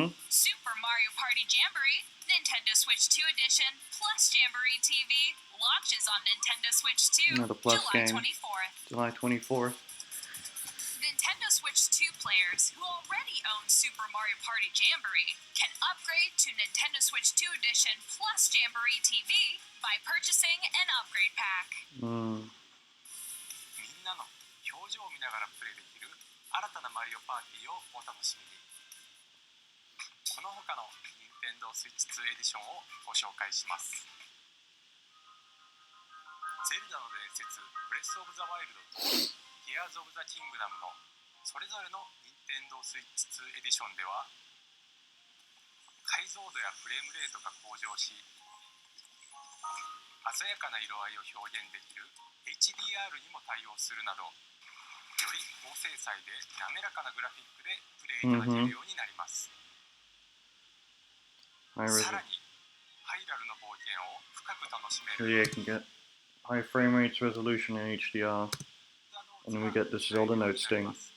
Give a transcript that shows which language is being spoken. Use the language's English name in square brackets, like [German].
[English] Super Mario Party Jamboree, Nintendo Switch 2 Edition, plus Jamboree TV, launches on Nintendo Switch 2 Another plus July game. 24th. July 24th. Nintendo Switch 2 players who already own Super Mario Party Jamboree can upgrade to Nintendo Switch 2 Edition plus Jamboree TV by purchasing an upgrade pack. [Japanese] みんなの表情を見ながらプレイできる新たなマリオパーティーをお楽しみに。この他の Nintendo Switch 2 エディションをご紹介します。説ブレス・オブ・ザ・ワイルドとティアーズ・オブ・ザ・キングダムのそれぞれの任天堂スイッチ2エディションでは解像度やフレームレートが向上し鮮やかな色合いを表現できる HDR にも対応するなどより高精細で滑らかなグラフィックでプレイいただけるようになります、さらにハイラルの冒険を深く楽しめ [English] So [Japanese] る [English] yeah, you can get high frame rates, resolution in HDR, and then we get this Zelda Notes thing.